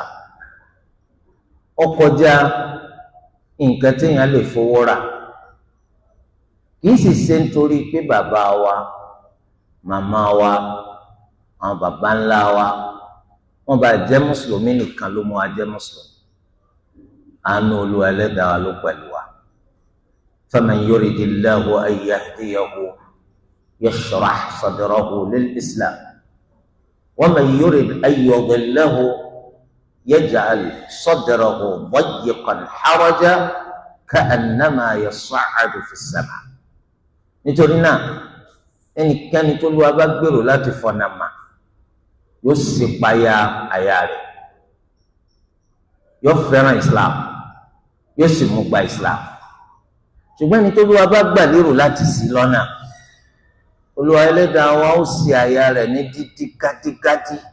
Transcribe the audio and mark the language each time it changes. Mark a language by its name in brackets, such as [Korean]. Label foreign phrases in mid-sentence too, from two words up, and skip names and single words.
[Yoruba] Ó kọjá nǹkan téèyàn lè fowó rà, kì í sì ṣe nítorí pé bàbá wa, màmá wa, àwọn bàbá ńlá wa wọ́n bá jẹ́ mùsùlùmí nìkan ló mú wa jẹ́ mùsùlùmí. Àánú Olúwa Ẹlẹ́dàá wa ló pẹ̀lú wa. [Arabic] فمن يرد الله أن يهديه يشرح صدره للإسلام. ومن يرد أن يضله يجعل صدره ضيقا حرجا كأنما يصعد في السماء. [Yoruba] nítorí náà ẹnikẹ́ni tó Olúwa bá gbèrò láti fọ̀nà mà yóò sì payá àyà rẹ̀, yóò fẹ́ràn Islam, yóò sì mú gba Islam. ṣùgbọ́n ẹni tó Olúwa bá gbà lérò láti ṣì lọ́nà, Olúwa Ẹlẹ́dàá wa ó ṣì àyà rẹ̀ ní dídí kátíkátí.